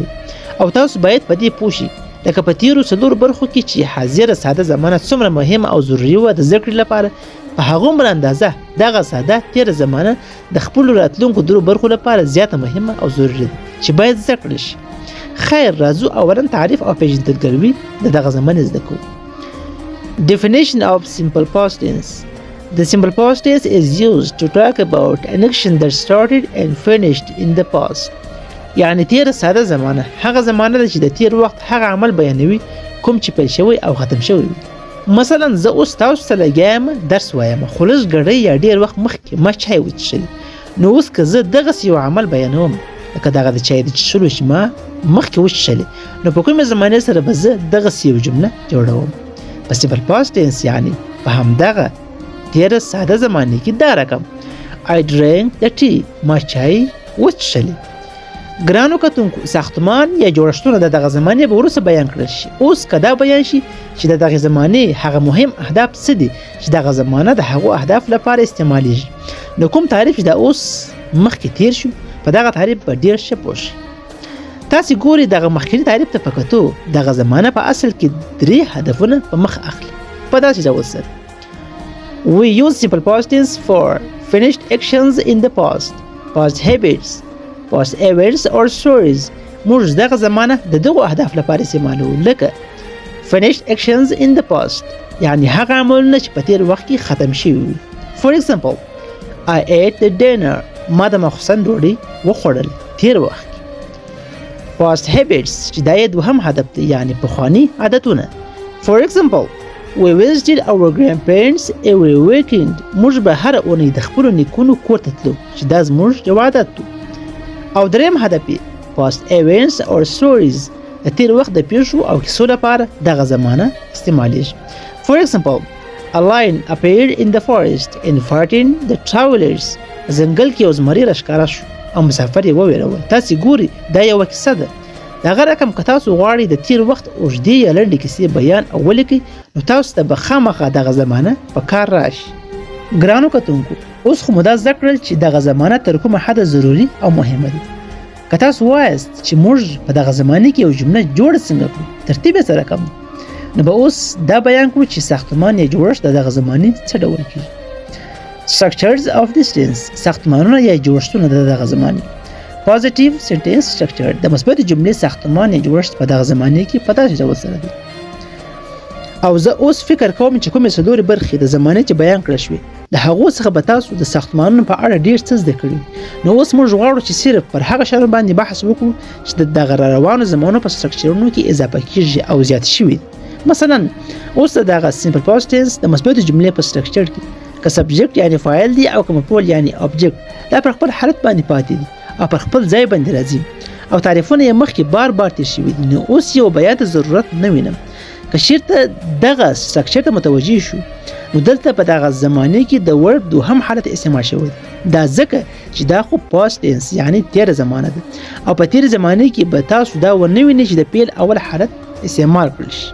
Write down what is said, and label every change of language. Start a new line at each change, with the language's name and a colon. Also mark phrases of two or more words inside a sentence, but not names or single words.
Pashto: او تاسو باید په دې پوه شئ لکه په تیرو څلور برخو کې چې حاضره ساده زمانه څومره مهمه او ضروري وه د زده کړې لپاره، په هغومره اندازه دغه ساده تیره زمانه د خپلو راتلونکو درو برخو لپاره زیاته مهمه او ضروري ده چې باید زده کړل شي. خیر، راځو اولا تعریف او پیژندګلوي د دغه زمانې زده کوو.
English: Definition of simple past tense. The simple past tense is used to talk about an action that started and finished in the past.
Pashto: یعنی تیره ساده زمانه هغه زمانه ده چې د تیر وخت هغه عمل بیانوي کوم چې پیل شوی او ختم شوی وي. مثلا زه اوس تاسو ته لګیا یم درس وایم، خو لږ ګړی یا ډېر وخت مخکې ما چای وڅښلې، نو اوس که زه دغسې یو عمل بیانوم لکه دغه د چای د څښلو چې ما مخکې وڅښلې، نو په کومې زمانې سره به زه دغسې یو جمله جوړوم. په
English: simple past tense
Pashto: یعنی په همدغه تیره ساده زمانې کې دا رقم
English: I drank the tea.
Pashto: ما چای وڅښلې. ګرانو کتونکو، ساختمان یا جوړښتونه د دغه زمانې به وروسته بیان کړل شي. اوس که دا بیان شي چې د دغې زمانې هغه مهم اهداف څه دي چې دغه زمانه د هغو اهداف لپاره استعمالیږي، نو کوم تعریف چې دا اوس مخکې تیر شو په دغه تعریف به ډېر ښه پوه شئ. تاسې ګورئ دغه مخکیني تعریف ته په کتو دغه زمانه په اصل کې درې هدفونه په مخ اخلي په داسې ډول سره.
English: We use simple past tense for finished actions in the past, past habits, past events or stories.
Pashto: موږ دغه زمانه د دغو اهداف لپاره استعمالوو لکه
English: finished actions in the past
Pashto: یعنی هغه عملونه چې په تیر وخت کې ختم شوي وي.
English: For example, I ate the dinner.
Pashto: ما د ماخوستن ډوډۍ وخوړل تیر وخت کې.
English: Past habits
Pashto: چې دا یې دوهم هدف دی یعنی پخواني عادتونه.
English: For example, we visited our grandparents every weekend.
Pashto: موږ به هره اونۍ د خپلو نیکونو کور ته تلو چې دا زموږ یو عادت و. او دریم هدف یې
English: past events or stories
Pashto: د تیر وخت د پیښو او کیسو لپاره دغه زمانه استعمالیږي.
English: For example, a lion appeared in the forest and frightened the travelers.
Pashto: ځنګل کې یو زمری راښکاره شو او مسافر یې وویرول. تاسې ګورئ دا یوه کیسه ده. دغه رقم که تاسو غواړئ د تیر وخت اوږدې یا لنډې کیسې بیان او ولیکئ، نو تاسو ته به خامخا دغه زمانه په کار راشي. ګرانو کتونکو، اوس خو مو دا زده کړل چې دغه زمانه تر کومه حده ضروري او مهمه ده. که تاسو وایاست چې موږ په دغه زمانه کې یو جمله جوړه څنګه کړو، ترتیب یې څه رقم دی، نو به اوس دا بیان کړو چې ساختمان یا جوړښت د دغه زمانې څه ډول کېږي.
English: Structures of this tense.
Pashto: ساختمانونه یا جوړښتونه د دغه زمانې.
English: Positive sentence structure.
Pashto: د مثبتې جملې ساختمان یا جوړښت په دغه زمانې کې په داسې ډول سره دی. او زه اوس فکر کوم چې کومې څلورې برخې د زمانې چې بیان کړل شوې د هغو څخه به تاسو د ساختمانونو په اړه ډېر څه زده کړي. نو اوس موږ غواړو چې صرف پر هغه شیانو باندې بحث وکړو چې د دغه راروانو زمانو په سټرکچرونو کې اضافه کېږي او زیات شوي. مثلا اوس دغه
English: simple past tense
Pashto: د مثبتې جملې په سټرکچر کې که سبجیکټ یعنی فاعل دی او که مفعول یعنی object دا پر خپل حالت باندې پاتې دي او پر خپل ځای باندې راځي او تعریفونه یې مخکې بار بار تیر شوي دي. نو اوس یو بیان ته ضرورت نه وینم. که چېرته دغه سټرکچر ته متوجه شو، نو دلته په دغه زمانې کې د ورب دوهم حالت استعمال شوی دی. دا ځکه چې دا خو
English: past tense
Pashto: یعنی تیره زمانه ده او په تیره زمانې کې به تاسو دا ونه وینئ چې د پیل اول حالت استعمال کړل شي.